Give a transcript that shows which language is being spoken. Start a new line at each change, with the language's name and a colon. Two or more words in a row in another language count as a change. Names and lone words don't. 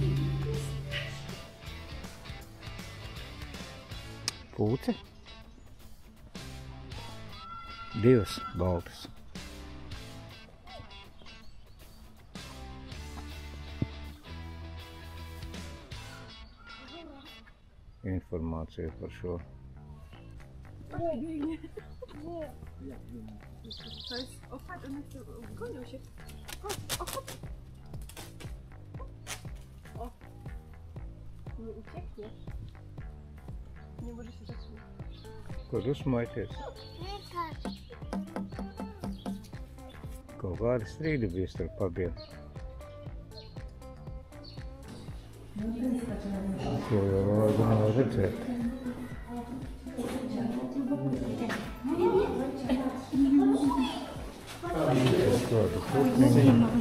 Latvian: Pūce. Divas baltas. Informācija par šo.
Polish: To jest opad, one gonią się. Chodź, chodź. O. Nie uciekniesz. Nie może się zatrzymać.
Latvian: Ko dusmojaties? Kaut kādi strīdi bija starp abiem. To jau vajag nav redzēt. Kādu putniņu.